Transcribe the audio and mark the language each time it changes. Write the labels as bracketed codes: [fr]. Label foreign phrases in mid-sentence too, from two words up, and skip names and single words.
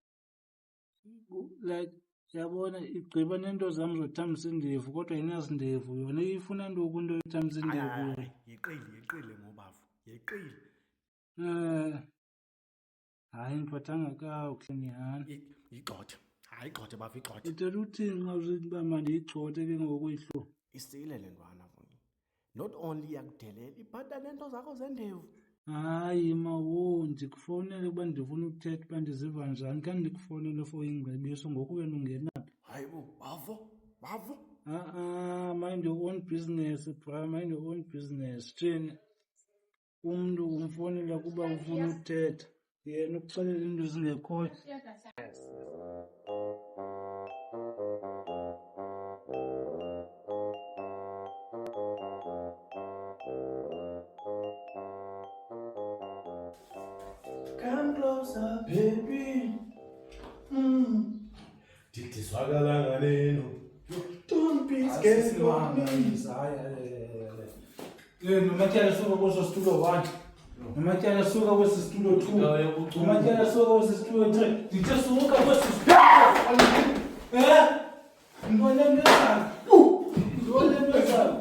[xh] Like yabona igqiba neento zam zothambisa indevu kodwa ayinazindevu yona ifuna ntoku into yothambisa indevu. Yeqile ngobafo, yeqile. Hayi ndiphathanga kakuhle nyhani. Igxothe, hayi igxothe bafo igxothe. Uthetha uthini xa usithi uba mandiyigxothe ke ngoku ihlolo? Isile le ntwana kunye. [en] Not only [xh] iyakudelela, iphatha neento zakho zendevu. Hayi mawo ndikufowunele ukuba ndifuna ukuthetha uba ndiziva njani kanti ndikufowunele for ingcebiso ngoku wena ungenaphi. Hayi bo, bafo. [en] Mind your own business, bra, mind your own business. [xh] Thina umntu umfowunela kuba ufuna ukuthetha yena ukuxelela into ezingekhoyo. [en] Come closer, baby. [xh] Dithi swakalanga neno. [en] Don't be scared of me. [xh] Nomatyala suka kweso situlo 1. Nomatyala suka kwesi situlo 2. Nomatyala suka kwesi situlo 3. Ndithe suka kwesi situlo. Ntwana emnezana. Ntwana emnezana.